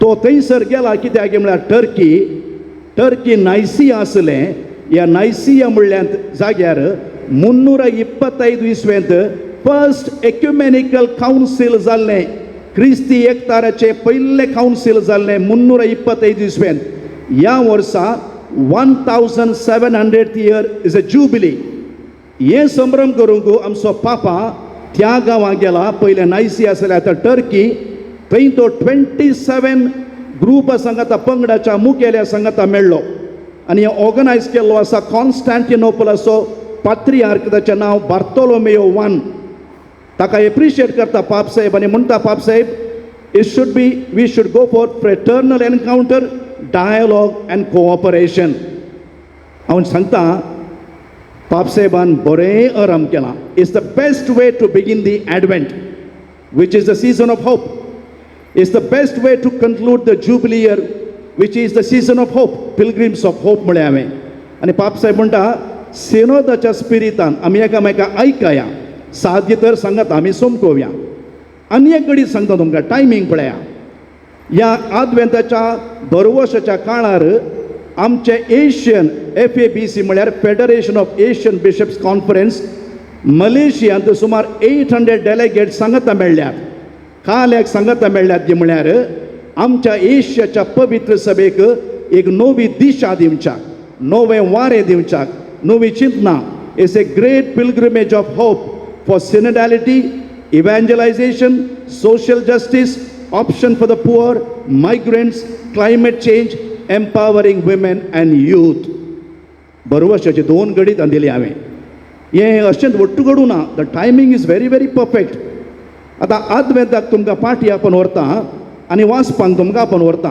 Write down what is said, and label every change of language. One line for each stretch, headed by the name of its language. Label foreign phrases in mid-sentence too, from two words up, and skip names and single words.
Konkani: तो थंयसर गेला कित्याक म्हळ्यार टर्की नायसिया आसलें. ह्या नायसिया म्हणल्या जाग्यार 325 इसवेंत
English: first ecumenical council
Konkani: जाल्लें. क्रिस्ती एकताराचें पयलें कावन्सील जाल्लें 325 इसवेंत. ह्या वर्सा
English: 1700th year is a jubilee.
Konkani: हे संभ्रम करूंक आमचो पापा त्या गांवांत गेला. पयलें नायसिया आसलें, आतां टर्की. थंय तो 27 ग्रूप सांगाता, पंगडाच्या मुखेल्या सांगाता मेळ्ळो आनी ऑर्गनायज केल्लो आसा कॉन्स्टँटिनोपलाचो पात्रियार्क, ताचें नांव बार्तोलोमेयो I. ताका एप्रिशिएट करता पाप साहेब आनी म्हणटा पाप साहेब,
English: we should go for fraternal encounter, dialogue and cooperation.
Konkani: हांव सांगता पाप साहेबान बरें आराम केलां.
English: it's the best way to begin the Advent, which is the season of hope. It's the best way to conclude the jubilee year, which is the season of hope, pilgrims of hope
Konkani: म्हळें हांवें. आनी पाप साहेब म्हणटा सिनोदाच्या स्पिरितान आमी एकामेकाक आयकया, साध्य तर सांगात आमी सोमकोवया. आनी एक घडी सांगता तुमकां, टायमींग पळया. ह्या आदवेंताच्या दरवर्साच्या काळार आमचे एशियन FABC म्हळ्यार फेडरेशन ऑफ एशियन बिशप्स कॉन्फरन्स मलेशियांत सुमार 800 डेलिगेट्स सांगाता मेळ्ळ्यात. काल एक सांगाता मेळ्ळ्यात ती म्हळ्यार आमच्या एशियाच्या पवित्र सभेक एक नवी दिशा दिवच्याक, नवें वारें दिवच्याक, नवी चिंतना.
English: it's a great pilgrimage of hope for synodality, evangelization, social justice, option for the poor, migrants, climate change, empowering women and youth.
Konkani: बरोवर्साची 2 घडी दिली हांवें. हें अशेंच वट्टू घडूं ना.
English: the timing is very very perfect.
Konkani: आतां आदवेंताक तुमकां पाठी आपण व्हरता आनी वाचपाक तुमकां आपण व्हरता.